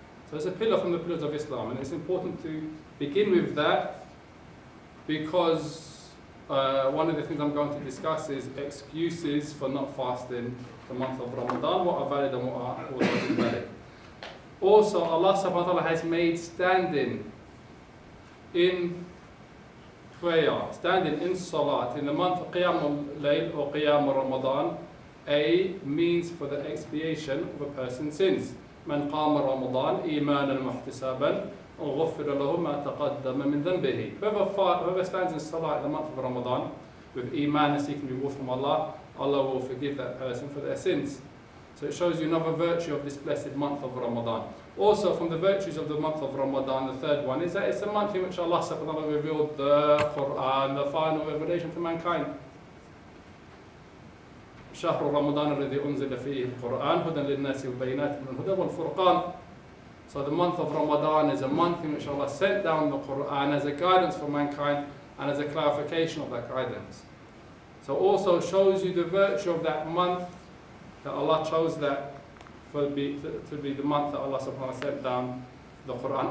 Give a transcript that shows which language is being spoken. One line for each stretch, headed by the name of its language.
English: So it's a pillar from the pillars of Islam, and it's important to begin with that because one of the things I'm going to discuss is excuses for not fasting the month of Ramadan, what are valid and what are also invalid. Also, Allah subhanahu wa ta'ala has made standing in prayer, standing in salat, in the month of Qiyam al-Layl or Qiyam al-Ramadan, a means for the expiation of a person's sins.
Arabic: من قام رمضان إيمانا واحتسابا غفر له ما تقدم من ذنبه.
English: Whoever stands in salah in the month of Ramadan with iman and seeking reward from Allah, Allah will forgive that person for their sins. So it shows you another virtue of this blessed month of Ramadan. Also, from the virtues of the month of Ramadan, the third one is that it's a month in which Allah subhanahu wa ta'ala revealed the Quran, the final revelation to mankind.
Arabic: شهر رمضان الذي أنزل فيه القرآن هدى للناس وبينات من الهدى والفرقان.
English: So the month of Ramadan is a month in which Allah sent down the Quran as a guidance for mankind and as a clarification of that guidance. So also shows you the virtue of that month, that Allah chose that to be the month that Allah subhanahu wa ta'ala sent down the Quran.